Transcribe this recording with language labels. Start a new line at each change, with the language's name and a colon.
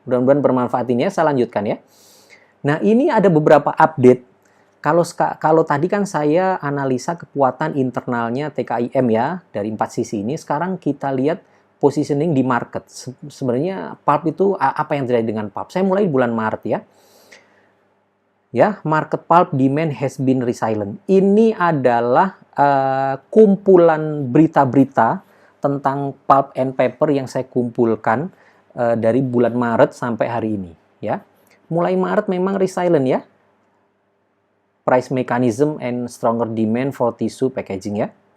Indonesian: Mudah-mudahan bermanfaat ini ya. Saya lanjutkan ya. Nah, ini ada beberapa update. Kalau tadi kan saya analisa kekuatan internalnya TKIM ya, dari 4 sisi ini. Sekarang kita lihat positioning di market. Sebenarnya pulp itu apa yang terjadi dengan pulp? Saya mulai bulan Maret ya.
English: Ya, market pulp demand has been resilient.
Indonesian: Ini adalah kumpulan berita-berita tentang pulp and paper yang saya kumpulkan dari bulan Maret sampai hari ini ya. Mulai Maret memang resilient ya.
English: Price mechanism and stronger demand for tissue packaging ya.